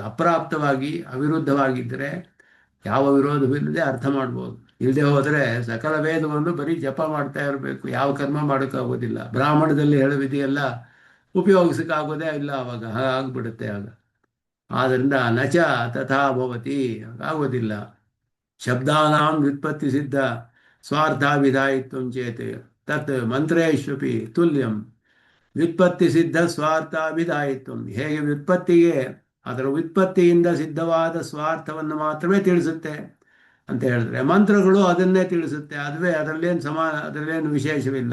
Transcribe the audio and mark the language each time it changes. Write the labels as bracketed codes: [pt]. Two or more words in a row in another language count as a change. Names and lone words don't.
[kn] ಅಪ್ರಾಪ್ತವಾಗಿ ಅವಿರುದ್ಧವಾಗಿದ್ದರೆ ಯಾವ ವಿರೋಧವಿಲ್ಲದೆ ಅರ್ಥ ಮಾಡ್ಬೋದು. ಇಲ್ಲದೆ ಹೋದರೆ ಸಕಲ ವೇದವನ್ನು ಬರೀ ಜಪ ಮಾಡ್ತಾ ಇರಬೇಕು, ಯಾವ ಕರ್ಮ ಮಾಡೋಕ್ಕಾಗೋದಿಲ್ಲ. ಬ್ರಾಹ್ಮಣದಲ್ಲಿ ಹೇಳೋ ವಿಧಿಯೆಲ್ಲ ಉಪಯೋಗಿಸೋಕ್ಕಾಗೋದೇ ಇಲ್ಲ, ಆವಾಗ ಹಾಗಾಗ್ಬಿಡುತ್ತೆ ಆಗ. ಆದ್ದರಿಂದ [sa] ನಚ ತಥಾ ಭವತಿ, [kn] ಆಗೋದಿಲ್ಲ. [sa] ಶಬ್ದಾನಾಂ ವ್ಯುತ್ಪತ್ತಿ ಸಿದ್ಧ ಸ್ವಾರ್ಥ ವಿಧಾಯಿತ್ವಂ ಚೇತ್ ತತ್ ಮಂತ್ರೇಶ್ವಪಿ ತುಲ್ಯಂ ವ್ಯುತ್ಪತ್ತಿ ಸಿದ್ಧ ಸ್ವಾರ್ಥ ವಿಧಾಯಿತ್ವಂ. [kn] ಹೇಗೆ ವ್ಯುತ್ಪತ್ತಿಗೆ ಅದರ ವ್ಯುತ್ಪತ್ತಿಯಿಂದ ಸಿದ್ಧವಾದ ಸ್ವಾರ್ಥವನ್ನು ಮಾತ್ರವೇ ತಿಳಿಸುತ್ತೆ ಅಂತ ಹೇಳಿದ್ರೆ, ಮಂತ್ರಗಳು ಅದನ್ನೇ ತಿಳಿಸುತ್ತೆ, ಅದುವೇ, ಅದರಲ್ಲೇನು ವಿಶೇಷವಿಲ್ಲ.